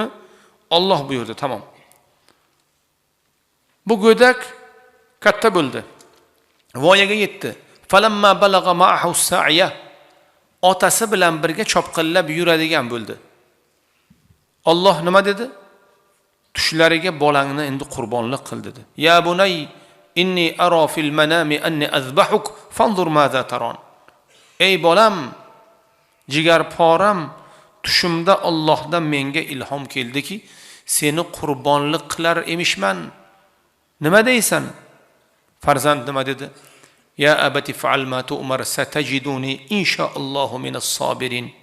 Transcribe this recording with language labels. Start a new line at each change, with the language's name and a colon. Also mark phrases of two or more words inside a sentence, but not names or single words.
Uzbek: Alloh buyurdi. Tamam. Bu go'dak katta bo'ldi. Voyaga yetdi.
Arabic: فلما بلغ معه السعي.
Uzbek: Otasi bilan birga chopqillab yuradigan bo'ldi. Alloh nima dedi? Tushlariga bolangni endi qurbonlik qil dedi.
Arabic: يا بني إني أرى في المنام أني أذبحك فانظر ماذا ترى.
Uzbek: Ey bolam, jigar poram, tushimda Allohdan menga ilhom keldiki, seni qurbonlik qilar emishman. Nima deysan? Farzand nima dedi?
Arabic: يا أبت افعل ما تؤمر ستجدني إن شاء الله من الصابرين.